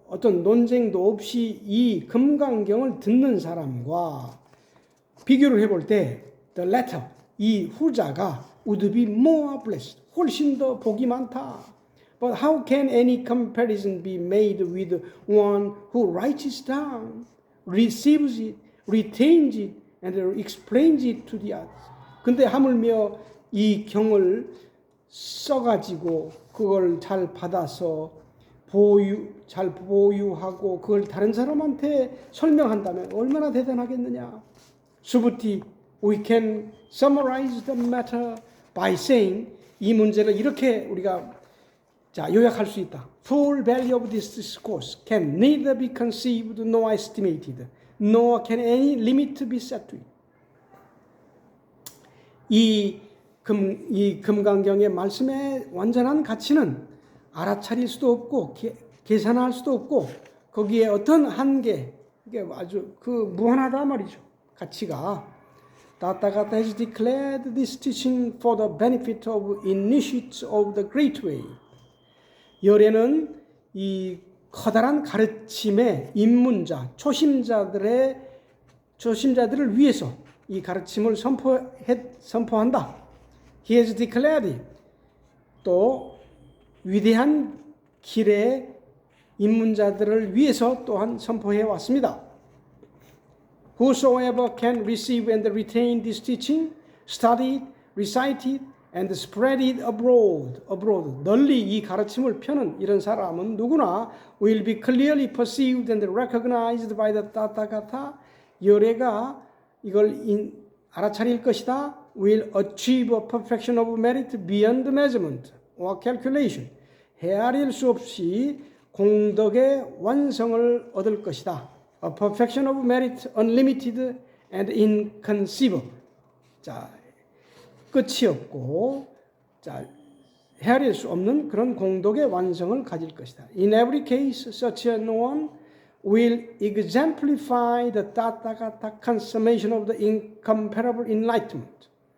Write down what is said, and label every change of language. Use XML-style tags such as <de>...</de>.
<ko>어떤 논쟁도 없이 이 금강경을 듣는 사람과 비교를 해볼 때</ko> <en>the latter,</en> <ko>이 후자가</ko> <en>would be more blessed,</en> <ko>훨씬 더 복이 많다.</ko> <en>But how can any comparison be made with one who writes it down, receives it, retains it, and explains it to the others?</en> <ko>근데 하물며 이 경을 써가지고 그걸 잘 받아서 잘 보유하고 그걸 다른 사람한테 설명한다면 얼마나 대단하겠느냐.</ko> <en>수부티, we can summarize the matter by saying,</en> <ko>이 문제를 이렇게 우리가 요약할 수 있다.</ko> <en>Full value of this discourse can neither be conceived nor estimated, nor can any limit be set to it.</en> <ko>이 금강경의 말씀의 완전한 가치는 알아차릴 수도 없고 계산할 수도 없고 거기에 어떤 한계, 이게 아주 무한하다 말이죠. 가치가.</ko> <en>다타가타 has declared this teaching for the benefit of initiates of the great way.</en> <ko>열애는 이 커다란 가르침의 입문자, 초심자들을 위해서 이 가르침을 선포한다.</ko> <en>He has declared it.</en> <ko>또 위대한 길의 입문자들을 위해서 또한 선포해 왔습니다.</ko> <en>Whosoever can receive and retain this teaching, study it, recite it, and spread it abroad.</en> <ko>널리 이 가르침을 펴는 이런 사람은 누구나</ko> <en>will be clearly perceived and recognized by the Tathagata.</en> <ko>열애가 이걸 알아차릴 것이다.</ko> <en>will achieve a perfection of merit beyond measurement or calculation.</en> <ko>헤아릴 수 없이 공덕의 완성을 얻을 것이다.</ko> <en>A perfection of merit unlimited and inconceivable.</en> <ko>자, 끝이 없고, 자, 헤아릴 수 없는 그런 공덕의 완성을 가질 것이다.</ko> <en>In every case, such an one will exemplify the Tathagata consummation of the incomparable enlightenment.</en>